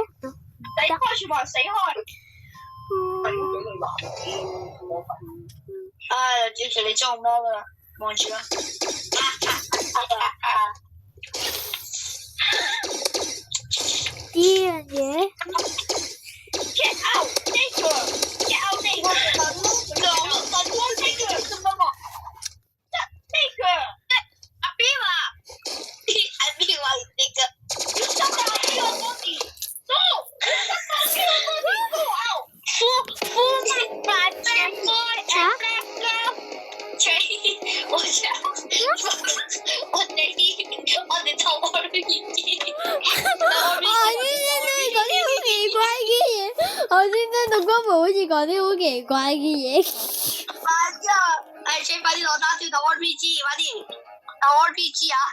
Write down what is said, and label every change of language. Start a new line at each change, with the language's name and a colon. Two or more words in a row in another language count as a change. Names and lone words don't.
Cantonese: 死開，全部人死開！唉，主持你做乜噶啦？望住啦！呢樣嘢。
English: Get out! Nigger! Get out, nigger! Nigger!
Cantonese: 什麼？Nigger! 阿邊啊？阿邊話nigger？你想打邊個多啲？No！你想打邊個多啲？
English: Go out! Full my bad boy and bad girl！
Cantonese: 我哋偷我嘅意見。我先聽到光寶好似講啲好奇怪嘅嘢。請快啲攞打算打 RPG，快啲打 RPG 啊！